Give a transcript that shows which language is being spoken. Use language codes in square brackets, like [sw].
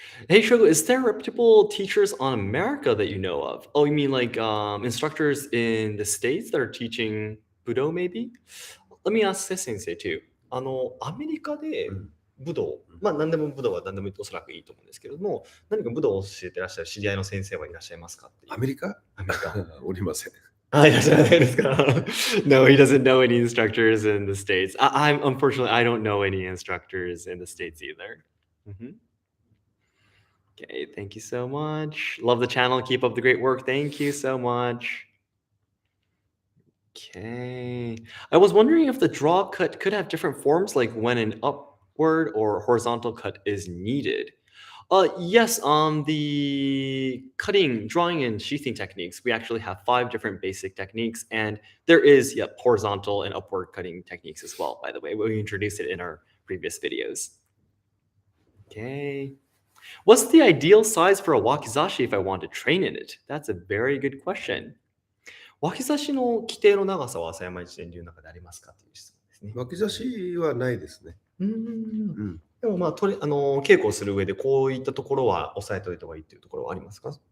[en] Hey, Shogo, is there reputable teachers on America that you know of? Oh, you mean like instructors in the States that are teaching Budo, maybe? Let me ask this sensei too. [ja] アメリカで武道、何でも武道は何でもおそらくいいと思うんですけれども、何か武道を教えてらっしゃる知り合いの先生はいらっしゃいますかっていう。アメリカおりません。 [en] No, he doesn't know any instructors in the States. I'm unfortunately, I don't know any instructors in the States either. Mhm. Okay, thank you so much. Love the channel. Keep up the great work. Thank you so much. Okay. I was wondering if the draw cut could have different forms, like when an upward or horizontal cut is needed. Yes, on the cutting, drawing, and sheathing techniques, we actually have 5 different basic techniques, and there is, yep, horizontal and upward cutting techniques as well, by the way. We introduced it in our previous videos. Okay. What's the ideal size for a wakizashi if I want to train in it? That's a very good question. [ja] 脇差しの規定の長さは浅山一伝流の中でありますかという質問ですね。脇差しはないですね。でもまあ稽古をする上でこういったところは押さえておいた方がいいっていうところはありますか？